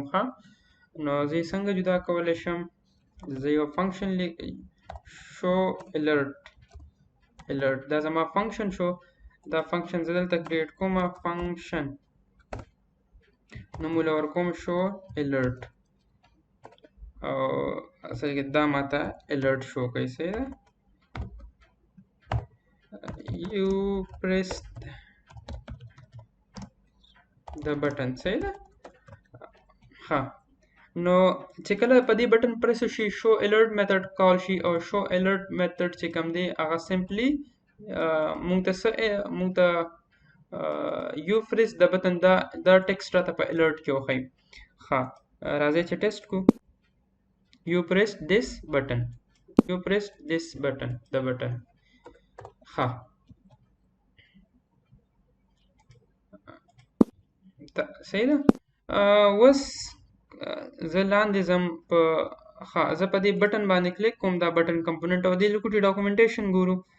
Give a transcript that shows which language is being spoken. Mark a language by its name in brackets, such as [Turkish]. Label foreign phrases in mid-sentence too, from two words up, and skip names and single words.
[Pashto] ښه، نو زه یې څنګه جدا کولی شم؟ زه یو [English] function show alert [Pashto] دا زما [English] function show. [Pashto] دا فنکشن زه دلته کریټ کوم فنکشن، نوم له ورکوم [English] show alert, [Pashto] او اصل کې دا ماته [English] alert show [Pashto] کوي. صحیح ده. [English] you pressed the button. [Pashto] صحیح ده. ها، نو چې کله په دې [English] button press [Pashto] شي [English] show alert method [Pashto] کال شي، او [English] show alert method [Pashto] چې کوم دی هغه سمپلی مونږ ته یو پریس د بټن دا ټیکسټ راته په الرټ کې وښایي. ها، راځي چې ټیسټ کو. [English] you pressed this button the button. [Pashto] ها، صحیح ده. اوس زه لاندې ځم په زه په دې بټن باندې کلیک کوم، دا [English] button component, [Pashto] او دې لکوټي ډاکومنټیشن ګورو.